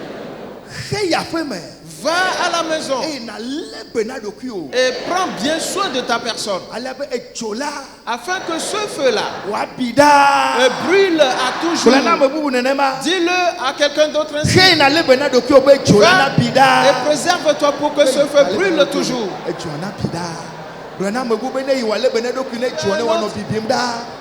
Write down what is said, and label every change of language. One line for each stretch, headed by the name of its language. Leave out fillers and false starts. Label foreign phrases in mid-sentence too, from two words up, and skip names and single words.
French: Va à la maison et prends bien soin de ta personne, afin que ce feu-là brûle à toujours. Dis-le à quelqu'un d'autre ainsi. Va et préserve-toi pour que ce feu brûle toujours.
Ewe: Gblena me bu be ne yi wale be ne dokui ne tso ne wano bibim da.